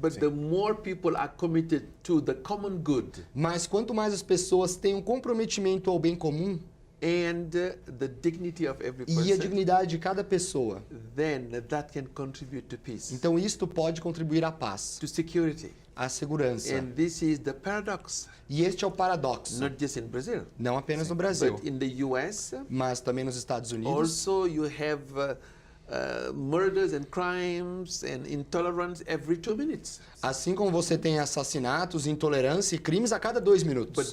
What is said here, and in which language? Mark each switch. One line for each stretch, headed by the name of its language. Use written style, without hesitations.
English: But the more people are committed to the common good
Portuguese: Mas quanto mais as pessoas têm um comprometimento ao bem comum
English: and the dignity of every
Portuguese: e a
English: person,
Portuguese: dignidade de cada pessoa,
English: then that can contribute to peace,
Portuguese: então isto pode contribuir à paz,
English: to security.
Portuguese: à segurança.
English: And this is the paradox,
Portuguese: E este é o paradoxo,
English: not just in Brazil,
Portuguese: não apenas no Brasil,
English: but in the US.
Portuguese: mas também nos Estados Unidos.
English: Also, you have murders and crimes and intolerance every 2 minutes.
Portuguese: Assim como você tem assassinatos, intolerância e crimes a cada 2 minutos.